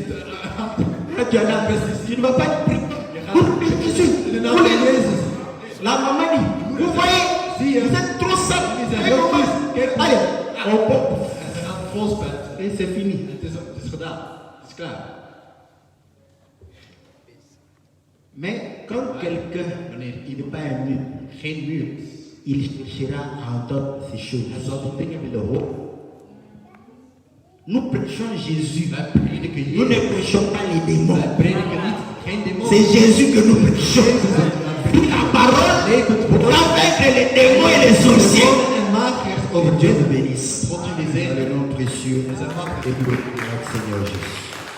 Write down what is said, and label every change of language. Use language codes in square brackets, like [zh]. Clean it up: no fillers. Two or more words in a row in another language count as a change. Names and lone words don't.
[fr] Là, tu en as pesticide, tu ne vas pas être pris. La maman dit, vous voyez, vous êtes trop sale. Allez, on pompe. Et c'est fini. [nl] Het is gedaan. Het is klaar. [fr] Mais quand quelqu'un n'est pas un mur, [nl] Geen muur. [fr] il cherchera à entendre ces choses. [nl] Hij zal de dingen willen horen. [fr] Nous prêchons Jésus. [nl] Wij prediken [fr] Nous ne [nl] Jezus. [fr] prêchons pas les démons. [nl] Wij prediken niet. Geen demon. [fr] C'est Jésus que nous prêchons. La parole pour vaincre les démons et les sorciers. [nl] En magiërs [fr] Oh, Dieu nous bénisse. [nl] God jullie [fr] Dans [nl] zegen. [fr] le nom précieux [nl] En zijn macht. [fr] et glorieux de notre Seigneur Jésus.